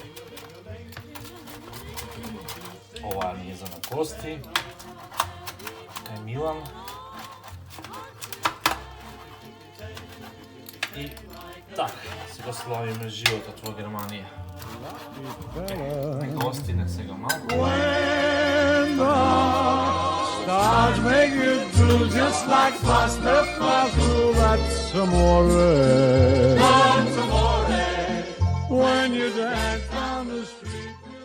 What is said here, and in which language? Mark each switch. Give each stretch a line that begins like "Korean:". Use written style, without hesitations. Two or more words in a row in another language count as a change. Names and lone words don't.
Macedonian: Ова ни е за на кости. Кај Милан. И така, сега славиме животот во Германија. Гости не сега малку.
English: When the stars make you blue, just like pasta through, that's amore. That's amore. When you dance down the street.